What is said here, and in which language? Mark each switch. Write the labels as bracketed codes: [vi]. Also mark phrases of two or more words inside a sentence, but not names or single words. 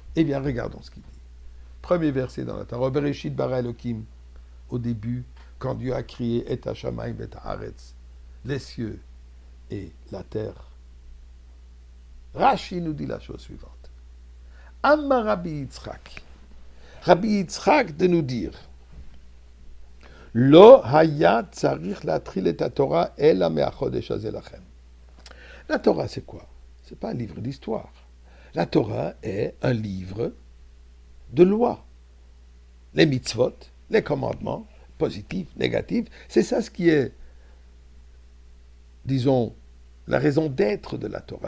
[fr] Eh bien, regardons ce qu'il dit. Premier verset dans la Torah, [he] בראשית ברא אלוקים, [fr] au début, quand Dieu a créé [he] את השמים את הארץ, [fr] les cieux et la terre. Rashi nous dit la chose suivante. [he] אמר רבי יצחק. Rabbi Yitzhak [fr] de nous dire [he] לא היה צריך להתחיל את תורה אלא מהחודש הזה לכם. [fr] La Torah, c'est quoi? C'est pas un livre d'histoire. La Torah est un livre de loi. Les mitzvot, les commandements, positifs, négatifs, c'est ça ce qui est, disons, la raison d'être de la Torah.